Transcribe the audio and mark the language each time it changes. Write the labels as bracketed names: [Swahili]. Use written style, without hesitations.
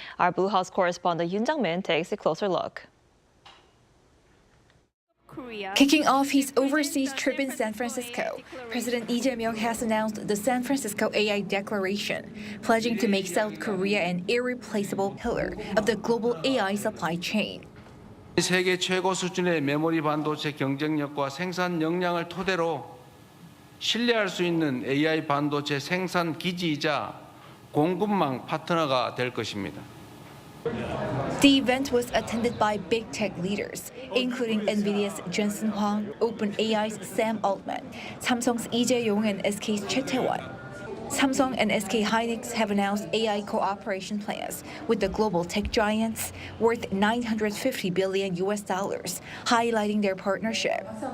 [English] Our Blue House correspondent Yoon Jang-min takes a closer look. Kicking off his overseas trip in San Francisco, President Lee Jae-myung has announced the San Francisco AI Declaration, pledging to make South Korea an irreplaceable pillar of the global AI supply chain. [Korean] 세계 최고 수준의 메모리 반도체 경쟁력과 생산 역량을 토대로 신뢰할 수 있는 AI 반도체 생산 기지이자 공급망 파트너가 될 것입니다. [English] The event was attended by big tech leaders, including NVIDIA's Jensen Huang, OpenAI's Sam Altman, Samsung's Lee Jae-yong, and SK's Choi Tae-won. Samsung and SK Hynix have announced AI cooperation plans with the global tech giants worth $950 billion, highlighting their partnership.